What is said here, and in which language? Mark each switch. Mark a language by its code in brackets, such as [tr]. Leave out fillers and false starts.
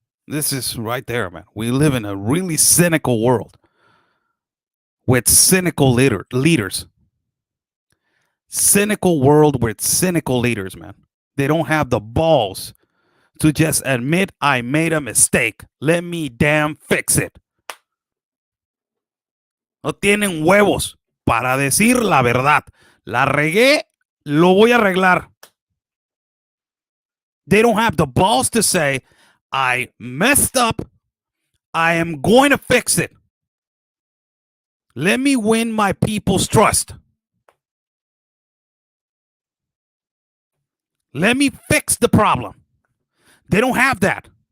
[en] This is right there, man. We live in a really cynical world with cynical leaders. Cynical world with cynical leaders, man. They don't have the balls to just admit I made a mistake. Let me damn fix it. [es] No tienen huevos para decir la verdad. La regué, lo voy a arreglar. [en] They don't have the balls to say, I messed up. I am going to fix it. Let me win my people's trust. Let me fix the problem. They don't have that.